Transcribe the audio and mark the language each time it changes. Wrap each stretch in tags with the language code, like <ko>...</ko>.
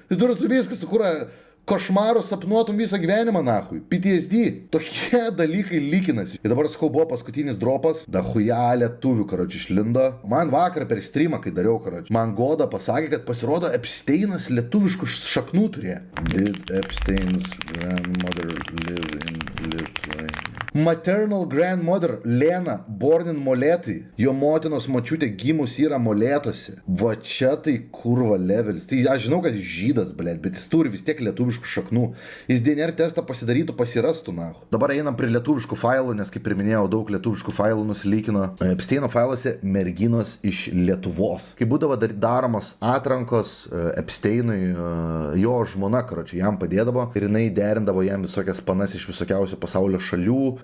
<lt>Tai turi viskas, tu kurva košmarų sapnuotum visą gyvenimą, nahui. PTSD. Tokie dalykai lykinasi. Ir dabar, sakau, buvo paskutinis dropas.</lt> <ru>Da huja</ru> <lt>lietuvių, karoči, išlindo. Man vakar per streamą, kai dariau, karoči, man Goda pasakė, kad pasirodo Epsteinas lietuviškų šaknų turėjo.</lt> <en>Did Epstein's grandmother live in Lithuania? Maternal grandmother Lena, born in Molėtai.</en> <lt>Jo motinos močiutė gimus yra Molėtuose. Va čia tai kurva levelis. Tai aš žinau, kad jis žydas, bet jis turi vis tiek lietuviškų šaknų. Jis DNR testą pasidarytų, pasirastų, nahu. Dabar einam prie lietuviškų failų, nes kaip ir minėjau, daug lietuviškų failų nusilykino. Epsteino failuose merginos iš Lietuvos. Kai būdavo daromos atrankos Epsteinui, jo žmona, karoči, jam padėdavo ir jinai derindavo jam visokias panas iš visokiausių pasaulio šalių.</lt>